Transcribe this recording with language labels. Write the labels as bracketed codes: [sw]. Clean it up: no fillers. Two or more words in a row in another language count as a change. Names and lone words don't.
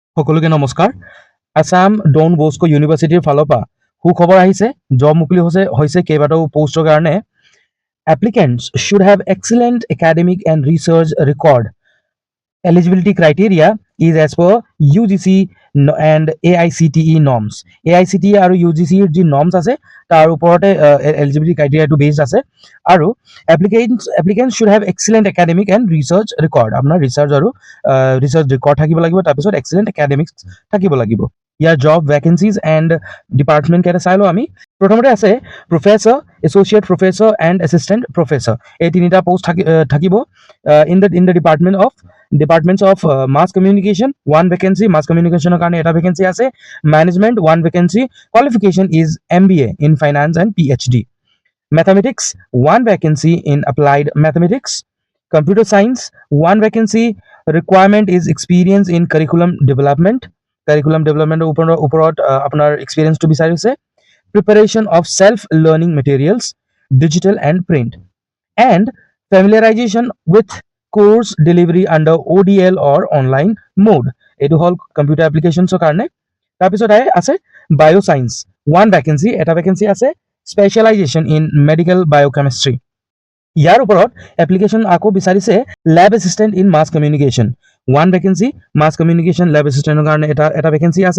[as] সকলোকে নমস্কাৰ। আছাম ডন বস্কো ইউনিভাৰ্চিটিৰ ফালৰ পৰা সুখবৰ আহিছে। জব মুকলি হৈছে কেইবাটাও পোষ্টৰ কাৰণে। [en] Applicants should have excellent academic and research record. Eligibility criteria is as per UGC and AICTE norms. [as] AICTE আৰু UGC যি norms আছে তাৰ ওপৰতে [en] eligibility criteria [as] টো based আছে আৰু [en] applicants should have excellent academic and research record. [as] আপোনাৰ research আৰু [en] research record [as] থাকিব লাগিব, তাৰপিছত [en] excellent academics [as] থাকিব লাগিব। ইয়াৰ [en] job vacancies and department [as] কেইটা চাই লওঁ আমি। প্ৰথমতে আছে [en] professor, associate professor and assistant professor। [as] এই তিনিটা পোষ্ট থাকিব [en] in the departments of mass communication one vacancy, mass communication [as] কাৰণে এটা [en] vacancy আছে, management one vacancy, qualification is MBA in finance and PhD, mathematics one vacancy in applied mathematics, computer science one vacancy, requirement is experience in curriculum development [as] ওপৰত আপোনাৰ এক্সপিৰিয়েন্সটো বিচাৰিছে, [en] preparation of self learning materials digital and print, and familiarization with course delivery under ODL or online mode। [as] এইটো হল [en] computer applications [as] কাৰণে। তাৰপিছত আছে [en] bioscience one vacancy, [as] এটা ভেকেঞ্চি আছে, [en] specialization in medical biochemistry. [as] ইয়াৰ ওপৰত এপ্লিকেশন আকৌ বিচাৰিছে [en] lab assistant in mass communication one vacancy, mass communication lab assistant [as] কাৰণে এটা ভেকেঞ্চি আছে।